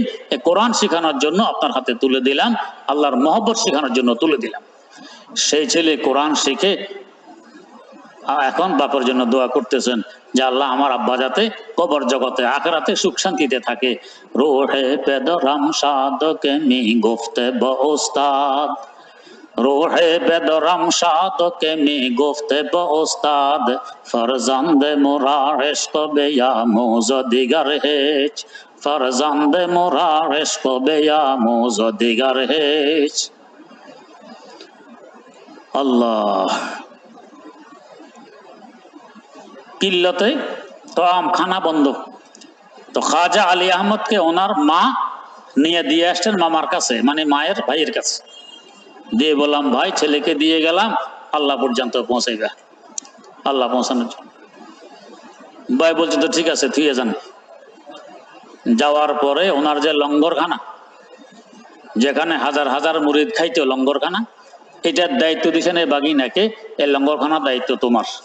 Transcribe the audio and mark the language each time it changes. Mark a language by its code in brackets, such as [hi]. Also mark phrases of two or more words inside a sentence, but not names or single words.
[bn] এই কোরআন শেখানোর জন্য আপনার হাতে তুলে দিলাম, আল্লাহর মহব্বত শেখানোর জন্য তুলে দিলাম। সেই ছেলে কোরআন শিখে এখন বাপের জন্য দোয়া করতেছেন যে আল্লাহ আমার আব্বা যাতে কবর জগতে আখিরাতে সুখ শান্তিতে থাকে। [fa] روح پدرم شاد که می‌گفت به استاد, روحے بدرم شاد کے میں گفته با استاد فرزند مرا عشق بیاموز دیگر هیچ فرزند مرا عشق بیاموز دیگر هیچ [bn] আল্লাহ কিল্লতে তো খানা বন্ধ তো খাজা আলী আহমদকে ওনার মা নিয়ে দিয়ে আসছেন মামার কাছে মানে মায়ের ভাইয়ের কাছে দিয়ে বললাম ভাই ছেলেকে দিয়ে গেলাম আল্লাহ পর্যন্ত পৌঁছাইবা আল্লাহ পৌঁছানোর জন্য ভাই বলছে তো ঠিক আছে থুয়ে যান যাওয়ার পরে ওনার যে লঙ্গরখানা যেখানে হাজার হাজার মুরিদ খাইতো লঙ্গরখানা এটার দায়িত্ব দিয়েছেন এই বাগিনাকে এই লঙ্গরখানার দায়িত্ব তোমার